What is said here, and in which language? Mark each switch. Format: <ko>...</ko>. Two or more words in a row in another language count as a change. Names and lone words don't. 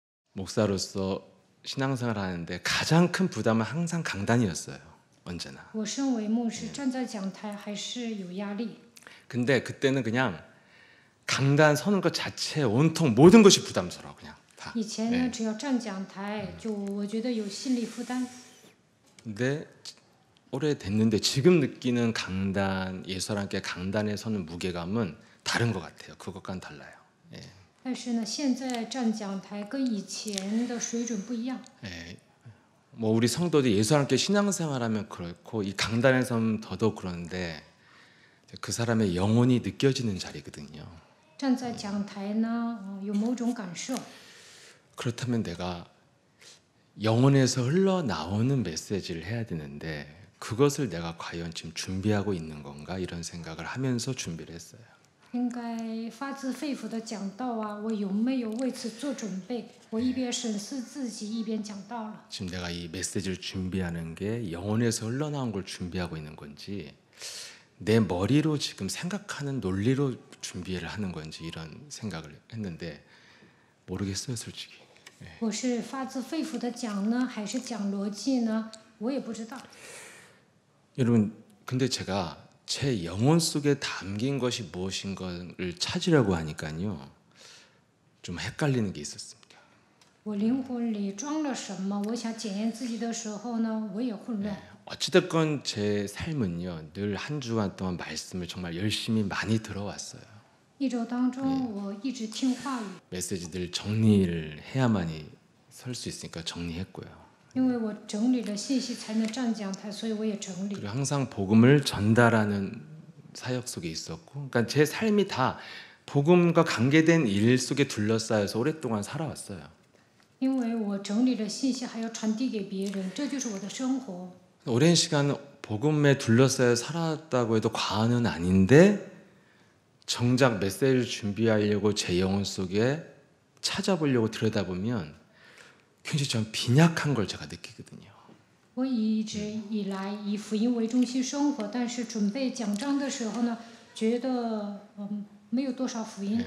<ko>목사로서 신앙생활 하는데 가장 큰 부담은 항상 강단이었어요. 언제나.</ko> <zh>我身为牧师，站在讲台还是有压力。</zh> <ko>근데 그때는 그냥 강단 서는 것 자체 온통 모든 것이 부담스러워 그냥 다.</ko> <zh>以前呢，只要站讲台，就我觉得有心理负担。</zh> <ko>근데 오래 됐는데 지금 느끼는 강단, 예수와 함께 강단에 서는 무게감은 다른 것 같아요. 그것과는 달라요. 예.</ko> <zh>但是呢，现在站讲台跟以前的水准不一样。</zh> <ko>예. 뭐 우리 성도들이 예수와 함께 신앙생활하면 그렇고 이 강단에 서면 더더욱 그런데 그 사람의 영혼이 느껴지는 자리거든요.</ko> <zh>站在讲台呢，有某种感受。</zh> <ko>그렇다면 내가 영혼에서 흘러나오는 메시지를 해야 되는데 그것을 내가 과연 지금 준비하고 있는 건가 이런 생각을 하면서 준비를 했어요.</ko> <zh>应该发自肺腑的讲道啊，我有没有为此做准备？我一边审视自己，一边讲道了。</zh> <ko>지금 내가 이 메시지를 준비하는 게 영혼에서 흘러나온 걸 준비하고 있는 건지 내 머리로 지금 생각하는 논리로 준비를 하는 건지 이런 생각을 했는데 모르겠어요, 솔직히.</ko> <zh>我是发自肺腑的讲呢，还是讲逻辑呢？我也不知道。</zh> <ko>여러분, 근데 제가 제 영혼 속에 담긴 것이 무엇인가를 찾으려고 하니까요, 좀 헷갈리는 게 있었습니다.</ko> <zh>我灵魂里装了什么？我想检验自己的时候呢，我也混乱。</zh> <ko>어찌됐건 제 삶은요, 늘 한 주간 동안 말씀을 정말 열심히 많이 들어왔어요.</ko> <zh>一周当中，我一直听话语，</zh> <ko>메시지들 정리를 해야만이 설 수 있으니까 정리했고요.</ko> <zh>因为我整理了信息才能站讲台，所以我也整理。</zh> <ko>그리고 항상 복음을 전달하는 사역 속에 있었고, 그러니까 제 삶이 다 복음과 관계된 일 속에 둘러싸여서 오랫동안 살아왔어요.</ko> <zh>因为我整理了信息，还要传递给别人，这就是我的生活。</zh> <ko>오랜 시간 복음에 둘러싸여 살았다고 해도 과언은 아닌데 정작 메시지를 준비하려고 제 영혼 속에 찾아보려고 들여다보면 굉장히 좀 빈약한 걸 제가 느끼거든요.</ko> <zh>我一直以来以福音为中心生活，但是准备讲章的时候呢，觉得没有多少福音。</zh>